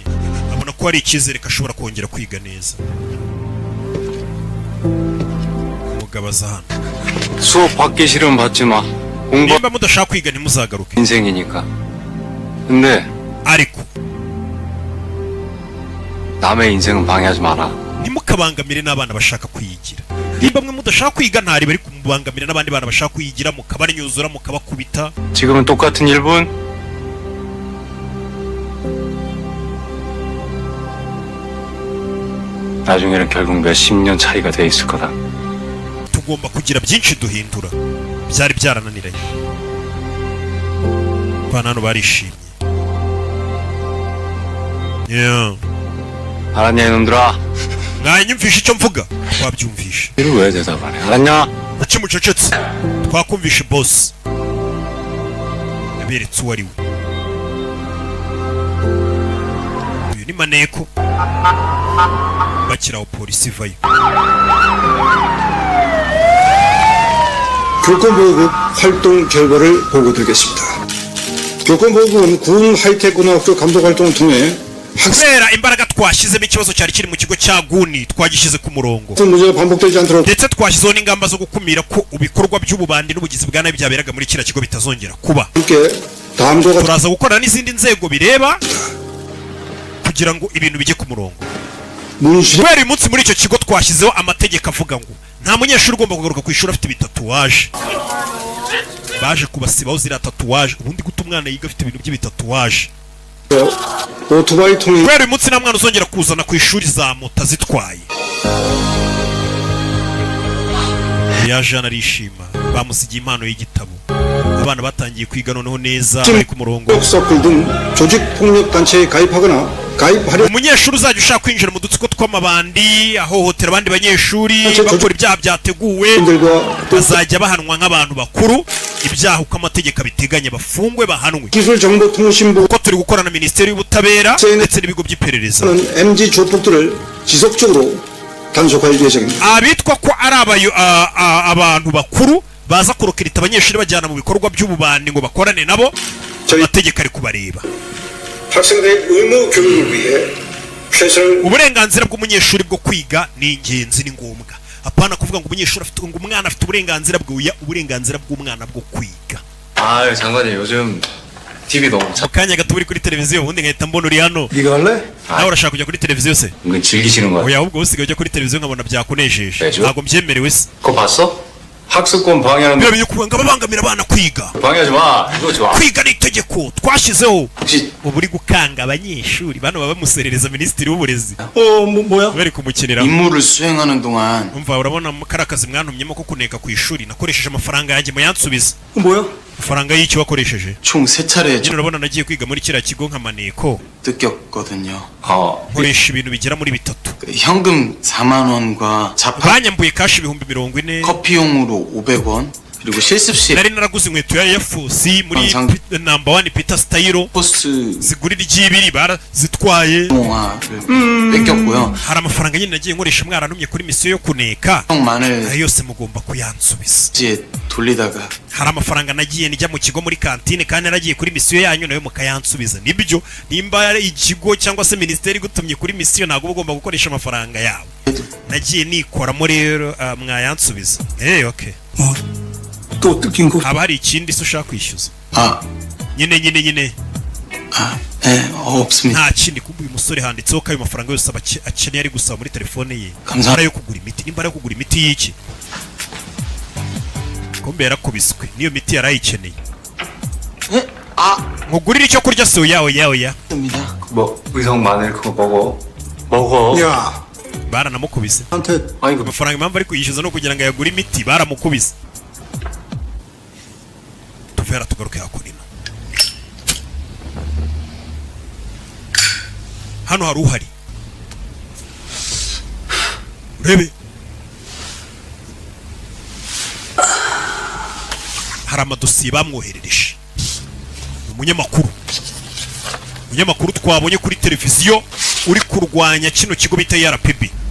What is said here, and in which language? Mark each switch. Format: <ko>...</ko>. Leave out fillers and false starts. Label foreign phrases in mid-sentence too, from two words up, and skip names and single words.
<rw>abona ko hari icyizere ko ashobora kongera kwiga neza umugabo aza hano</rw> <ko>수업 받기 싫으면 받지 마. 공부</ko> <rw>nimba mudashaka kwiga ntimuzagaruke</rw> <ko>인생이니까. 근데</ko> <rw>ariko</rw> <ko>남의 인생은 방해하지 마라.</ko> <rw>ntimukabangamire n'abana bashaka kwiyigira nimba mwe mudashaka kwiga ntari bari kumubangamira n'abandi bana bashaka kwiyigira mukabarnyuzura mukabakubita</rw> <ko>지금은 똑같은 1분? 나중에는 결국 몇십 년 차이가 돼 있을 거다.</ko> <rw>tugomba kugira byinshi duhindura byari byarananiranye abana hano barishimye yeah.</rw> <ko>알았냐 이놈들아?</ko> <rw>mwanyumvishe icyo mvuga wabyumvishe</rw> <ko>이를 왜 대답 안 해? 알았냐?</ko> <rw>kuki mucecetse twakumvishe boss yaberetse uwo ari we uyu ni Maneko bakiraho polisi ivayo</rw> <ko>교권보호국 활동 결과를 보고드리겠습니다. 교권보호국은 군 하이텍고등학교 감독활동을 통해</ko> <rw>kubera imbaraga twashyizemo ikibazo cyari kiri mu kigo cya guni twagishyize ku murongo</rw> <ko>학생 문제가 반복되지 않도록</ko> <rw>ndetse twashyizeho n'ingamba zo gukumira ko ibikorwa by'ububandi n'ubugizi bwa nabi byaberaga muri kiriya kigo bitazongera kuba</rw> <ko>함께 다음과</ko> <rw>turaza gukorana n'izindi nzego bireba kugira ngo ibintu bijye ku murongo</rw> <ko>문실</ko> <rw>kubera uyu munsi muri icyo kigo twashyizeho amategeko avuga ngo nta munyeshuri ugomba kugaruka ku ishuri afite ibitatuwaje baje kubasibaho ziriya tatuwaje ubundi guta umwana yiga afite ibintu by'ibitatuwaje</rw> <ko>오토바이 통해</ko> <rw>kubera uyu munsi nta mwana uzongera kuzana ku ishuri za moto azitwaye yaje hano arishima bamusigiye impano y'igitabo abana batangiye kwiga noneho neza bari ku murongo</rw> <ko>서클 등 조직 폭력 단체에 가입하거나 가입하려</ko> <rw>umunyeshuri uzajya ushaka kwinjira mu dutsiko tw'amabandi ahohotera abandi banyeshuri bakora ibyaha byateguwe</rw> <ko>분들과</ko> <rw>bazajya bahanwa nk'abantu bakuru ibyaha uko amategeko abiteganya bafungwe bahanwe</rw> <ko>기술정보통신부는</ko> <rw>kuko turi gukorana na minisiteri y'ubutabera ndetse n'ibigo by'iperereza</rw> <ko>MG 조폭들을 지속적으로 단속할 예정입니다.</ko> <rw>abitwa ko ari abantu bakuru baza kurokirita abanyeshuri bajyana mu bikorwa by'ububandi ngo bakorane nabo amategeko ari kubareba</rw> <ko>학생들의 의무 교육을 위해 최선을</ko> <rw>uburenganzira bw'umunyeshuri bwo kwiga ni ingenzi ni ngombwa apana kuvuga ngo umunyeshuri afite ngo umwana afite uburenganzira bwe uburenganzira bw'umwana bwo kwiga</rw> <ko>아유 장관님 요즘 TV 너무</ko> <rw>mu kanya gato uri kuri televiziyo ubundi nkahita mbona uri hano</rw> <ko>네가 할래?</ko> <rw>nawe urashaka kujya kuri televiziyo se</rw> <ko>은근 즐기시는 거야.</ko> <rw>oya ahubwo usigaye ujya kuri televiziyo nkabona byakunejeje Ejo? ntabwo mbyemerewe se</rw> <ko>그거 봤어? 학습권 방해하는</ko> <rw>birabyo kuvuga ngo ababangamira abana kwiga</rw> <ko>방해하지 마. 이거 좋아.</ko> <rw>kwiga ni itegeko twashyizeho</rw> <ko>혹시</ko> <rw>ubu uri gukanga abanyeshuri bano baba bamuserereza minisitiri w'uburezi</rw> <ko>뭐야?</ko> <rw>bari kumukinira</rw> <ko>임무를 수행하는 동안</ko> <rw>umva urabona kariya kazi mwantumyemo ko kuneka ku ishuri nakoresheje amafaranga yanjye muyansubize</rw> <ko>뭐야?</ko> <rw>amafaranga y'icyo wakoresheje</rw> <ko>총 3차례</ko> <rw>nyine urabona nagiye kwiga muri kiriya kigo nka Maneko</rw> <ko>뜯겼거든요.</ko> <rw>nkoresha ibintu bigera muri bitatu</rw> <ko>그 현금 4만 원과 자판</ko> <rw>banyambuye kashi 40,000</rw> <ko>커피용으로 500원, 그리고 실습실</ko> <rw>nari naraguze inkweto ya Air Force muri number 1 Peter Style</rw> <ko>포스트</ko> <rw>zigurira G2 barazitwaye</rw> <ko>동화를 뺏겼고요.</ko> <rw>hari amafaranga nyine nagiye nkoresha mwarantumye kuri misiyo yo kuneka</rw> <ko>형만을</ko> <rw>ayo yose mugomba kuyansubiza</rw> <ko>이제 돌리다가</ko> <rw>hari amafaranga nagiye njya mu kigo muri kantine kandi naragiye kuri misiyo yanyu nayo mukayansubiza nibyo nimba ikigo cyangwa se ministeri gutumye kuri misiyo ntabwo ugomba gukoresha amafaranga yawe nagiye nikoramo rero mwayansubiza okay</rw> <ko>또 뜯긴 거.</ko> <rw>haba hari ikindi se ushaka kwishyuza 아, nyine</rw> <ko>없습니다.</ko> <rw>nta kindi kumva uyu musore handitseho ko ayo mafaranga yose akeneye ari gusaba muri telefone ye</rw> <ko>감사.</ko> <rw>ari yo kugura imiti nimba ari yo kugura imiti y'iki kumbe yarakubiswe niyo miti yarayikeneye nkugurira icyo kurya se oya</rw> <ko>입니다. 뭐 의성 마늘 그거 먹어. 야,</ko> <rw>baranamukubise</rw> <ko>한테</ko> <rw>amafaranga impamvu ari kuyishyuza no kugira ngo ayagure imiti baramukubise tuvera tugaruke hakurino hano hari uhari urebe hari amadosiye bamwoherereje umunyamakuru twabonye kuri televiziyo uri kurwanya kino kigo bita RPB</rw>